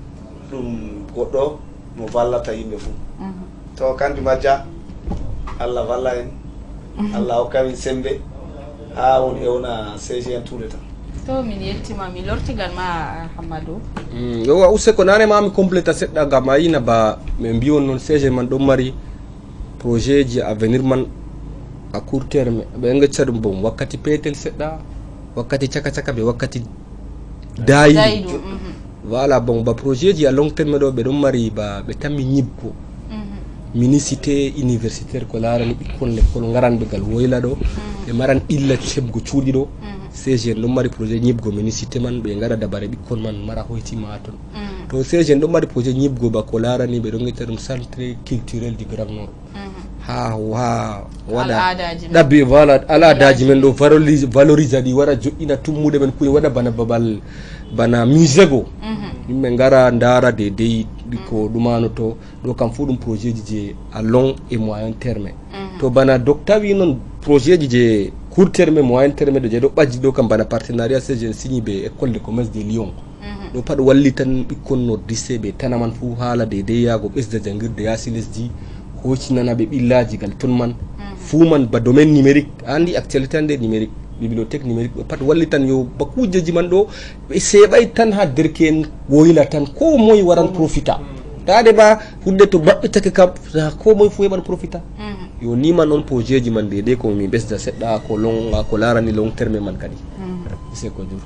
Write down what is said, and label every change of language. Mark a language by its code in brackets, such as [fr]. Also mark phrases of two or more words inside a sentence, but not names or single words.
[ff] ɗum goɗɗo mo vallata yimɓe fuu to kanjum majja Allah valla en Allah hokka min sembe ha on ewna CGN touré tan to min yettima mi lortigal ma Hammadou yo use ko nane ma mi completa seɗɗa gam a yina ba min mbi on noon CGN man ɗon mari projet ji avenir man [fr] à court terme [ff] ɓe gacca ɗum bon wakkati peetel seɗɗa wakkati caka caka ɓe wakkati dayi voilà bon ba projet ji [fr] à long terme [ff] ɗo ɓe ɗon mari ba ɓe tammi ñibgo minicité universitaire ko larani ɓikkon l'école garanɓe gal woyla ɗo ɓe maran illa hebgo cuuɗi ɗo CGN ɗon mari projet ñibgo minicité man ɓe gara dabare ɓikkon man mara hoytima ton to CGN ɗon mari projet ñibgo ba ko larani ɓe ɗon getta ɗum [fr] centre culturel du grand nord [ff] ha waɗa ɗaɓɓe voilà aladaji men ɗo valorise ɗi waɗa joƴƴina tummude men kuye waɗa bana babal bana musée go yimɓe gara dara dedei ko ɗumano to ɗo kam fu ɗum projet ji je [fr] à long et moyen terme [ff] to bana docta wi noon projet ji je [fr] court terme moyen terme [ff] ɗo je ɗo ɓajji ɗo kam bana partenariat CGN signi ɓe école de commerce de Lyon ɗo pat walli tan ɓikkon nordiste ɓe tanaman fu haala dedei yago ɓesda jangirde yasi lesdi hocinana ɓe ɓillaji gal ton man fuu man ba [fr] domaine numérique [ff] andi actualité ande numérique [fr] bibliothèque numérique [ff] ɗo pat walli tan yo ba kujeji man ɗo ɓe seeɓay tan ha derken woyla tan ko moye waran profita tade ba hunde to baɓɓitake kam ko moye fu heɓan profita yo nima noon projet ji man dede ko min ɓesda seɗɗa ko long ko larani [fr] long terme [ff] man kadi c'est ko dur